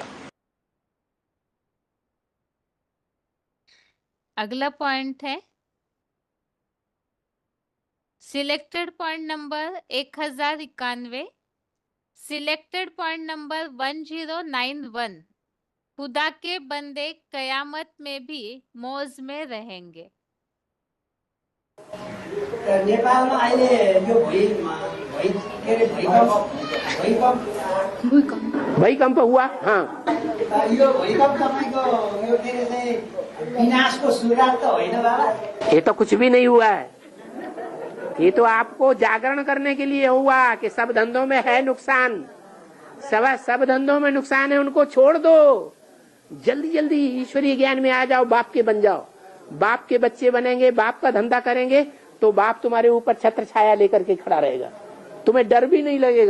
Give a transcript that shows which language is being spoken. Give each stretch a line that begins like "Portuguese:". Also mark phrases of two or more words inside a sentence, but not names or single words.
Hindi: अगला पॉइंट है
English: selected point number
Hindi: 1091,
English: selected point number
Hindi: 1091। खुदा के बंदे कयामत में भी मौज में रहेंगे।
Nepali: नेपालमा अहिले यो भूकम्प हुआ।
Hindi: हाँ,
Nepali: यो भूकम्प तपाईको यो के अरे चाहिँ विनाशको सुरुवात त होइन बाबा?
Hindi: ये तो कुछ भी नहीं हुआ है। ये तो आपको जागरण करने के लिए हुआ कि सब धंधों में है नुकसान, सब धंधों में नुकसान है, उनको छोड़ दो। जल्दी जल्दी ईश्वरीय ज्ञान में आ जाओ, बाप के बन जाओ। बाप के बच्चे बनेंगे, बाप का धंधा करेंगे तो बाप तुम्हारे ऊपर छत्र छाया लेकर के खड़ा रहेगा, तुम्हें डर भी नहीं लगेगा।